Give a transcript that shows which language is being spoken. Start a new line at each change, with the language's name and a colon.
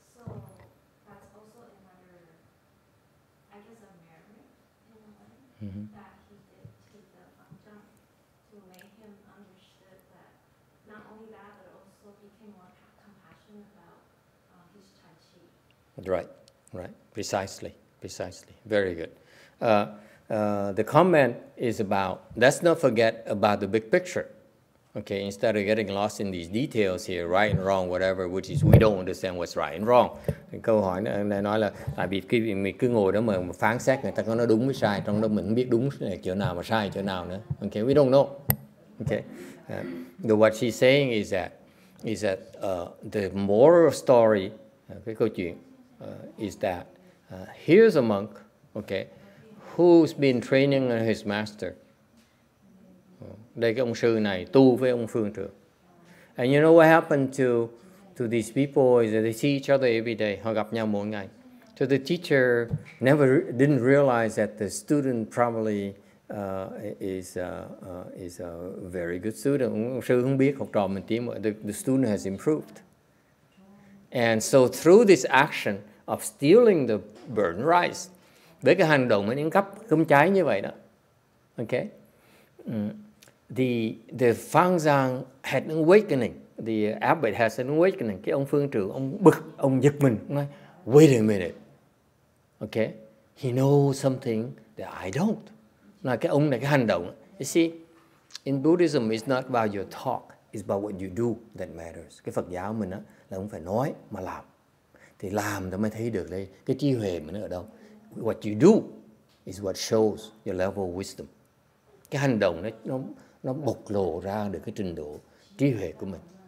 English: So that's also another, I guess, a merit in a way that he did to the function to make him understood that not only that, but also became more compassionate about his Tai Chi. Right. Precisely. Very good. The comment is about, let's not forget about the big picture. Okay, instead of getting lost in these details here, right and wrong, whatever, which is we don't understand what's right and wrong.
Vietnamese: Câu hỏi này nói là tại vì khi mình cứ ngồi đó mà phán xét người ta có nói đúng với sai, trong đó mình không biết đúng chỗ nào mà sai chỗ nào nữa.
English: Okay, we don't know. Okay, what she's saying is that the moral story,
Vietnamese: cái câu chuyện
English: is that here's a monk, okay, who's been training his master.
Vietnamese: Đây cái ông sư này tu với ông phương trưởng.
English: And you know what happened to these people is that they see each other every day.
Vietnamese: Họ gặp nhau mỗi ngày.
English: So the teacher didn't realize that the student probably is a very good student.
Vietnamese: Ông sư không biết học trò mình tiến bộ.
English: The student has improved. And so through this action of stealing the burned rice,
Vietnamese: với cái hành động đánh cắp cơm cháy như vậy đó,
English: okay, the Fangzang had an awakening. The abbot has an awakening.
Vietnamese: Cái ông phương trưởng, ông bực, ông giật mình, ông nói,
English: wait a minute, okay, he knows something that I don't.
Vietnamese: Là cái ông này, cái hành động.
English: You see, in Buddhism, it's not about your talk, it's about what you do that matters.
Vietnamese: Cái Phật giáo mình á là không phải nói mà làm. Thì làm thì mới thấy được đây cái trí huệ mình ở đâu.
English: What you do is what shows your level of wisdom.
Vietnamese: Cái hành động nó bộc lộ ra được cái trình độ trí huệ của mình.